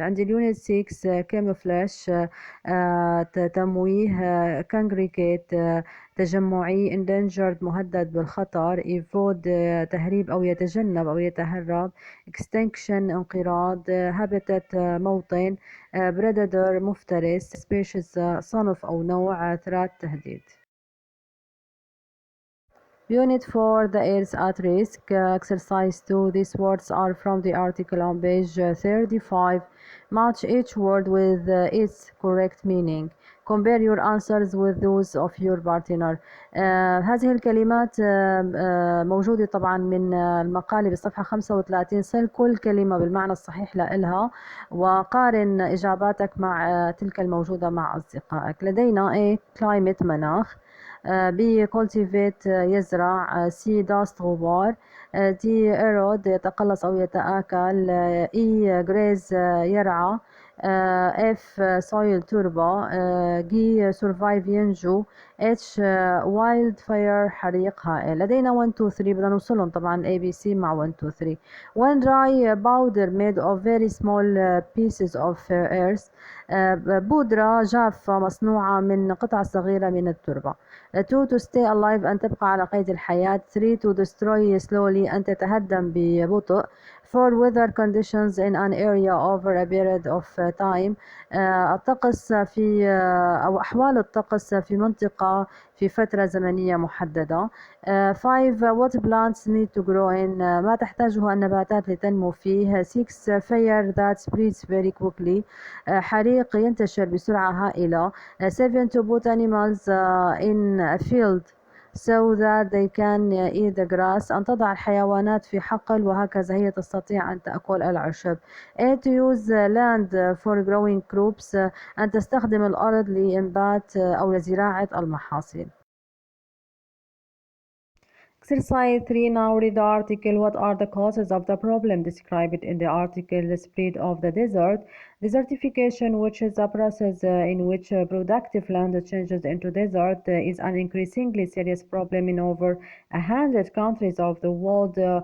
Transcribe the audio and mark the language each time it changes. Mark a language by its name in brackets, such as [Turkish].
[Arabic] عندي اليونت 6 camouflage تمويه congregate تجمعي endangered مهدد بالخطر avoid تهريب أو يتجنب أو يتهرب extinction انقراض habitat موطن predator مفترس species صنف أو نوع threat تهديد. [English] Unit 4 The Earth at Risk Exercise 2. These words are from the article on page 35. Match each word with its correct meaning. Compare your answers with those of your partner. [Arabic] هذه الكلمات موجودة طبعا من المقالة بالصفحة 35. صل كل كلمة بالمعنى الصحيح لإلها وقارن إجاباتك مع تلك الموجودة مع أصدقائك. لدينا A climate مناخ B cultivate يزرع C dust غبار D erode يتقلص أو يتآكل E graze يرعى F soil تربة G survive ينجو H wildfire حريق هائل. لدينا 1 2 3 بدنا نوصلهم طبعا A B C مع 1 2 3. [English] One dry powder made of very small pieces of earth بودرة جافة مصنوعة من قطع صغيرة من التربة. [Arabic] 2 to stay alive أن تبقى على قيد الحياة. [English] 3 to destroy slowly أن تتهدم ببطء. [Arabic] 4 weather conditions in an area over a period of time الطقس في أو أحوال الطقس في منطقة في فترة زمنية محددة. [English] 5 what plants need to grow in ما تحتاجه النباتات لتنمو فيه. 6 fire that spreads very quickly حريق ينتشر بسرعة هائلة. 7 to put animals in a field so that they can eat the grass أن تضع الحيوانات في حقل وهكذا هي تستطيع أن تأكل العشب. [Arabic] 8 to use land for growing crops أن تستخدم الأرض لإنبات أو لزراعة المحاصيل. [English] Exercise 3. Now read the article. What are the causes of the problem described in the article? The spread of the desert. Desertification, which is a process in which productive land changes into desert, is an increasingly serious problem in over 100 countries of the world.